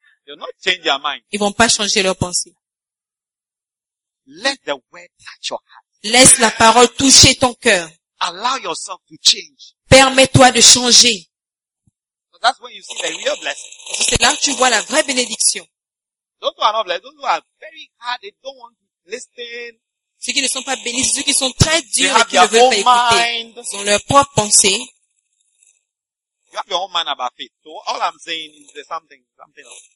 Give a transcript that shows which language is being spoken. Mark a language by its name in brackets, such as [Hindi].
[English] They will not change their mind. [French] Ils vont pas changer leur pensée. [English] Let the word touch your heart. [French] Laisse la parole toucher ton cœur. [English] Allow yourself to change. [French] Permets-toi de changer. [English] That's when you see the real blessing. [French] C'est là que tu vois la vraie bénédiction. [English] Those who are not blessed, those who are very hard, they don't want to listen. [French] Ceux qui ne sont pas bénis, c'est ceux qui sont très durs et qui ne veulent pas écouter. Ils ont leur propre pensée. [English] You have your own mind about faith. So all I'm saying is there's something else.